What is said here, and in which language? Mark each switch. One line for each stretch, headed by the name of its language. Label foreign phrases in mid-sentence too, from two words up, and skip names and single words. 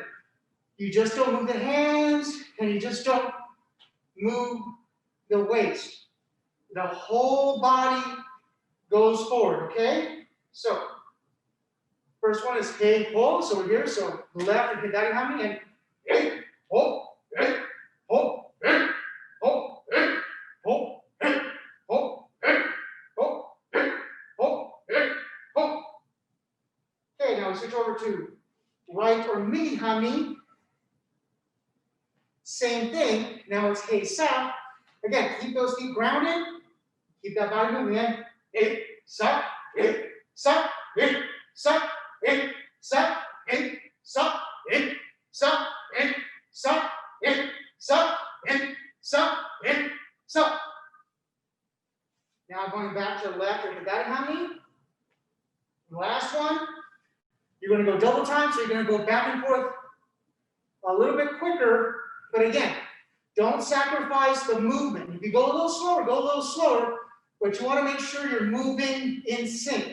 English: You just don't move the hands and you just don't move the waist. The whole body goes forward, okay? So, first one is hey, ho. So we're here. So left and
Japanese: hidari hami
English: and hey, ho, hey, ho, hey, ho, hey, ho, hey, ho, hey, ho, hey, ho, hey, ho. Okay, now we switch over to right or
Japanese: midi hami.
English: Same thing. Now it's hey, sa. Again, keep those feet grounded. Keep that body moving in. Hey, sa, hey, sa, hey, sa, hey, sa, hey, sa, hey, sa, hey, sa, hey, sa, hey, sa, hey, sa. Now going back to the left or
Japanese: hidari hami.
English: Last one. You're going to go double time, so you're going to go back and forth a little bit quicker. But again, don't sacrifice the movement. If you go a little slower, go a little slower. But you want to make sure you're moving in sync.